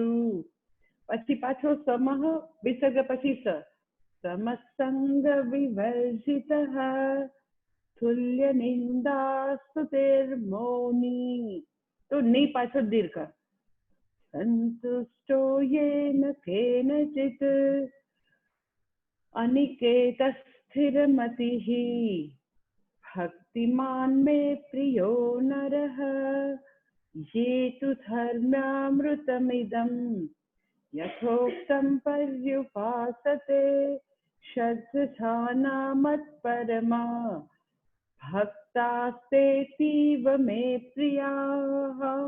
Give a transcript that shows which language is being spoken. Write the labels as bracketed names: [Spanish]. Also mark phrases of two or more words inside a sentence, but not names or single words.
[Gujarati] પછી પાછો સમહ વિસર્ગ પછી [Sanskrit] સમસંગ વિવર્જિત તુલ્ય નિંદા સ્તુતિર્મૌની. [Gujarati] તો ની પાછો દીર્ઘ, [Sanskrit] સંતુષ્ટો યેન કેનચિત અનિકેત સ્થિરમતિઃ ભક્તિમાન મે પ્રિયો નરઃ ये तु धर्म्यामृतमिदं यथोक्तं पर्युपासते श्रद्धाना मत्परमा भक्तास्तेतीव मे प्रियाः.